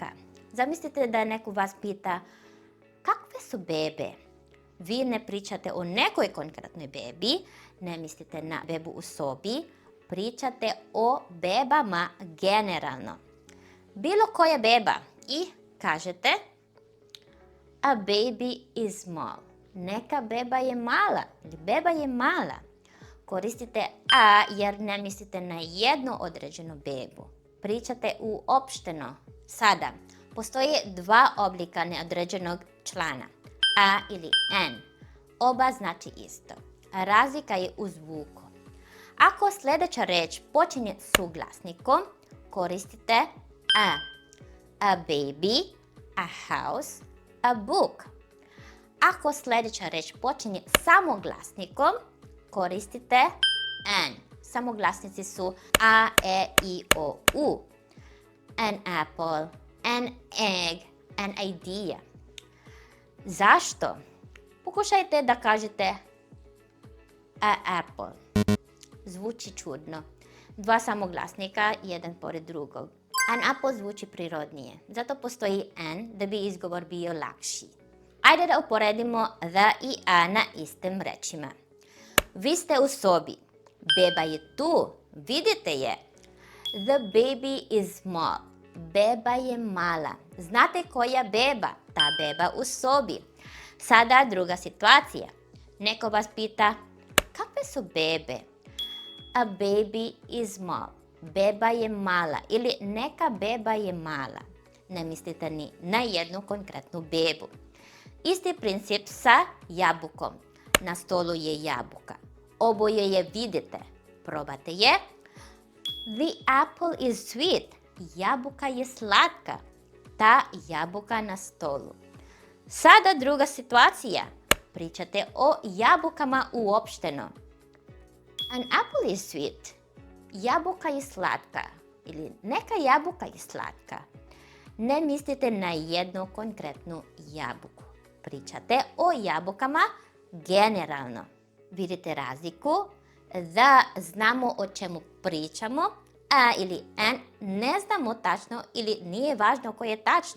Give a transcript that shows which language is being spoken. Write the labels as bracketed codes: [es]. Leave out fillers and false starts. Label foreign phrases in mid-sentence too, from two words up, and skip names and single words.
[sr] Zamislite da neko vas pita kakve su bebe? Vi ne pričate o nekoj konkretnoj bebi, ne mislite na bebu u sobi, pričate o bebama generalno. Bilo koja beba i kažete [en] a baby is small. [sr] Neka beba je mala ili beba je mala. Koristite a jer ne mislite na jednu određenu bebu. Pričate uopšteno. Sada, postoje dva oblika neodređenog člana. A ili n. Oba znači isto. Razlika je u zvuku. Ako sljedeća reč počinje suglasnikom, koristite a. [en] A baby, a house, a book. [sr] Ako sljedeća reč počinje samoglasnikom, koristite n. Samoglasnici su a, e, i, o, u. [en] An apple, an egg, an idea. [sr] Zašto? Pokušajte da kažete [en] a apple. [sr] Zvuči čudno. Dva samoglasnika, jedan pored drugog. [en] An apple [sr] zvuči prirodnije. Zato postoji n da bi izgovor bio lakši. Ajde da uporedimo the i a na istim rečima. Vi ste u sobi. Beba je tu. Vidite je. [en] The baby is small. [sr] Beba je mala. Znate koja beba? Ta beba u sobi. Sada druga situacija. Neko vas pita kakve su bebe? [en] A baby is small. [sr] Beba je mala ili neka beba je mala. Ne mislite ni na jednu konkretnu bebu. Isti princip sa jabukom. Na stolu je jabuka. Oboje je vidite. Probate je. [en] The apple is sweet. [sr] Jabuka je slatka. Ta jabuka na stolu. Sada druga situacija. Pričate o jabukama uopšteno. [en] An apple is sweet. [sr] Jabuka je slatka. Ili neka jabuka je slatka. Ne mislite na jednu konkretnu jabuku. Pričate o jabukama generalno. Vidite razliku? the znamo o čemu pričamo, a ili n ne znamo tačno ili nije važno koje je tačno.